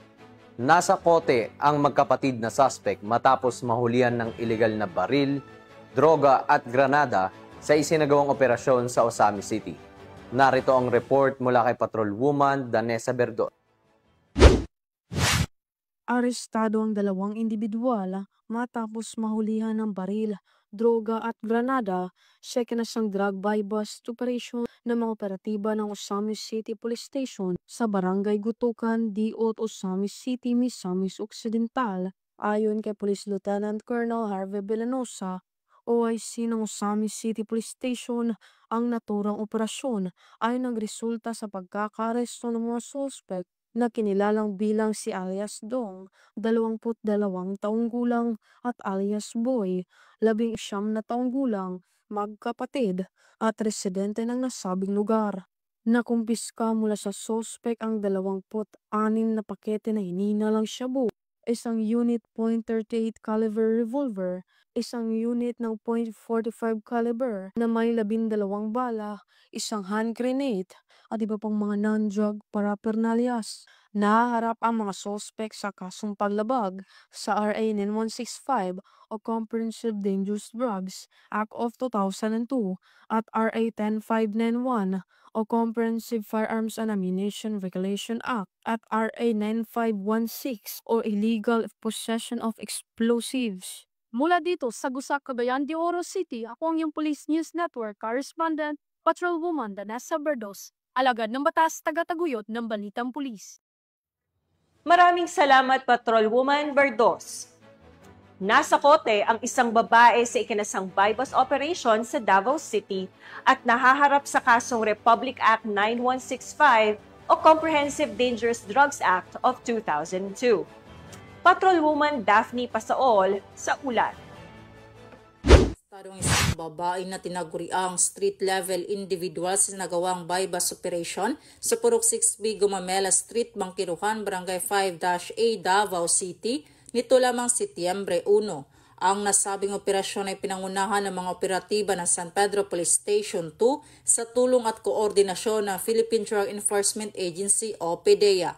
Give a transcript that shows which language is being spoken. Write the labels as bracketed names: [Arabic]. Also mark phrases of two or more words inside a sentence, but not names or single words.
[Filipino] Nasa kote ang magkapatid na suspect matapos mahulihan ng ilegal na baril, droga at granada sa isinagawang operasyon sa Osami City. Narito ang report mula kay Patrolwoman Danessa Berdon. Arestado ang 2 individual matapos mahulihan ng baril, droga at granada sa ikinasang [English] drug buy-bust operation [Filipino] ng mga operatiba ng Osami City Police Station sa Barangay Gutukan, Diot, Osami City, Misamis Occidental. Ayon kay Police Lieutenant Colonel Harvey Villanosa, OIC ng Osami City Police Station, ang naturang operasyon ay nagresulta sa pagkakaresto ng mga suspect na kinilalang bilang si alias Dong, 22 taong gulang, at alias Boy, 19 na taong gulang, magkapatid at residente ng nasabing lugar. Nakumpiska mula sa suspect ang 26 na pakete na hininalang shabu, isang unit .38 caliber revolver, isang unit ng .45 caliber na may 12 bala, isang [English] hand grenade, [Filipino] at iba pang mga [English] non-drug paraphernalias. [Filipino] Nahaharap ang mga sospek sa kasong paglabag sa RA 9165 o Comprehensive Dangerous Drugs Act of 2002 at RA 10591 o Comprehensive Firearms and Ammunition Regulation Act at RA 9516 o Illegal Possession of Explosives. Mula dito sa Gusak, Cagayan de Oro City, ako ang iyong Police News Network Correspondent, Patrolwoman Danessa Berdos, alagad ng batas, taga-taguyod ng Balitang Pulis. Maraming salamat, Patrolwoman Berdos. Nasa kote ang isang babae sa ikinasang [English] bypass operation [Filipino] sa Davao City at nahaharap sa kasong Republic Act 9165 o Comprehensive Dangerous Drugs Act of 2002. Patrolwoman Daphne Pasaol sa ulat. Ang isang babae na tinaguriang [English] street-level individual [Filipino] sa nagawang [English] bypass operation [Filipino] sa Purok 6B Gumamela Street, Bangkiruhan, Barangay 5-A, Davao City, nito lamang Setyembre 1. Ang nasabing operasyon ay pinangunahan ng mga operatiba ng San Pedro Police Station 2 sa tulong at koordinasyon ng Philippine Drug Enforcement Agency o PDEA.